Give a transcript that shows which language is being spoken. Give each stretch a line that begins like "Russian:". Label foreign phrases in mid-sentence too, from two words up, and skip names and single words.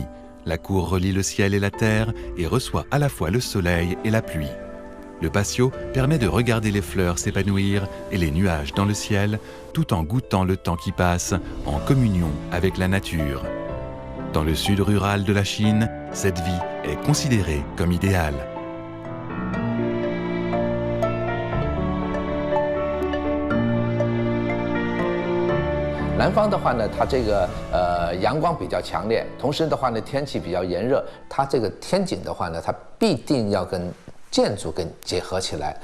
French: La cour relie le ciel et la terre et reçoit à la fois le soleil et la pluie. Le patio permet de regarder les fleurs s'épanouir et les nuages dans le ciel, tout en goûtant le temps qui passe en communion avec la nature. Dans le sud rural de la Chine, cette vie est considérée comme idéale.
Chinese: 南方的话呢，它这个阳光比较强烈，同时的话呢天气比较炎热，它这个天井的话呢，它必定要跟建筑跟结合起来。